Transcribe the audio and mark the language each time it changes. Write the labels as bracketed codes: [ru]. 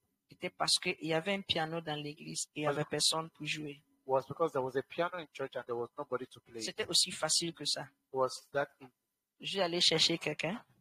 [fr] c'était parce qu'il y avait un piano dans l'église et il n'y avait personne pour jouer. [en] Was because there was a piano in church and there was nobody to play. [fr] C'était aussi facile que ça. [en] Was that easy? [fr] Je suis allé chercher quelqu'un